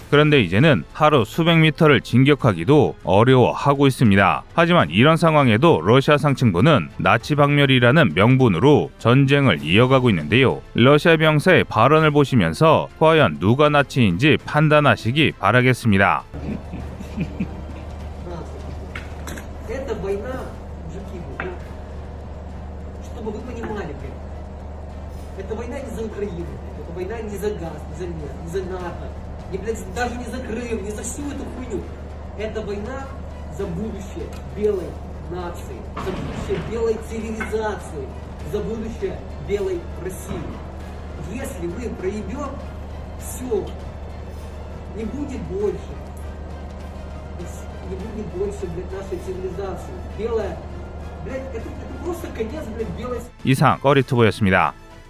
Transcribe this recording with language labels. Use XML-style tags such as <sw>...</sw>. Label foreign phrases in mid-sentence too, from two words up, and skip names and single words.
<ko>그런데 이제는 하루 수백 미터를 진격하기도 어려워하고 있습니다. 하지만 이런 상황에도 러시아 상층부는 나치 박멸이라는 명분으로 전쟁을 이어가고 있는데요. 러시아 병사의 발언을 보시면서 과연 누가 나치인지 판단하시기 바라겠습니다.</ko> <ru>Это война не за Украину, это война не за газ, не за нефть, не за НАТО, даже не за Крым, не за всю эту хуйню. Это война за будущее белой нации, за будущее белой цивилизации, за будущее белой России. Если мы проебем, все, не будет больше, блядь, нашей цивилизации. Белая, блядь, это просто конец, блядь, белой...</ru> <ko>이상 꺼리투브였습니다.</ko>